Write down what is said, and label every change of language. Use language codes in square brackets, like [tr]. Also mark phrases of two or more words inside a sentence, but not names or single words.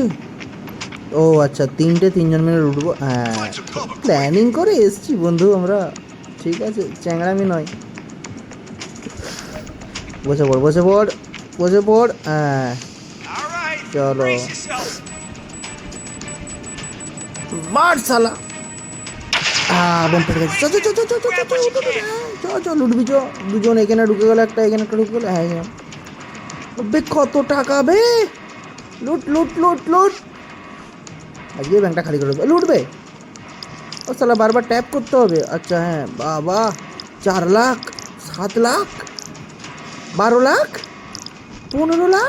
[bn] ও আচ্ছা, তিনজন মিলে উঠবো। হ্যাঁ, প্ল্যানিং করে এসছি বন্ধু আমরা। ঠিক আছে, চ্যাংড়ামি নয়। বসে পড় বসে পড় বসে পড়। হ্যাঁ চলো, মার শালা। বোম ফেটে গেছে। চ চ চ চ চ চ চ চ, লুটবি চ। দুজন এখানে ঢুকে গেল, একটা এখানে একটা ঢুকে গেল। হ্যাঁ বে, কত টাকা বে। লুট লুট লুট লুট। আজকে ব্যাংকটা খালি করে দেবে। লুটবে? ও শালা, বারবার ট্যাপ করতে হবে। আচ্ছা হ্যাঁ, বাবা 4 লাখ, 7 লাখ, 12 লাখ, 15 লাখ।